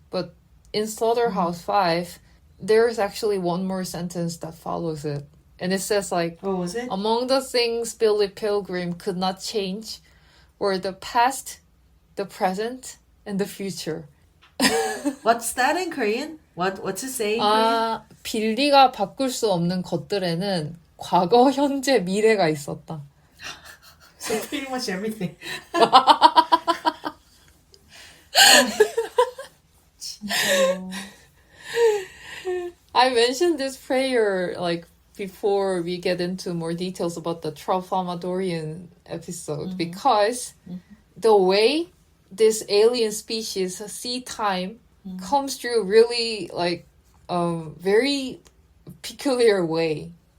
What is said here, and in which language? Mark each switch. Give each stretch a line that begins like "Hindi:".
English: But in Slaughterhouse-Five, there's actually one more sentence that follows it. And it says like, what was it? Among the things Billy Pilgrim could not change were the past, the present, and the future. What's that in Korean? What's it say in Korean?
Korean: 빌리가 바꿀 수 없는 것들에는 과거, 현재, 미래가 있었다.
English: So pretty much everything. I mentioned this prayer like before we get into more details about the Tralfamadorian episode because the way this alien species see time comes through really like very peculiar way.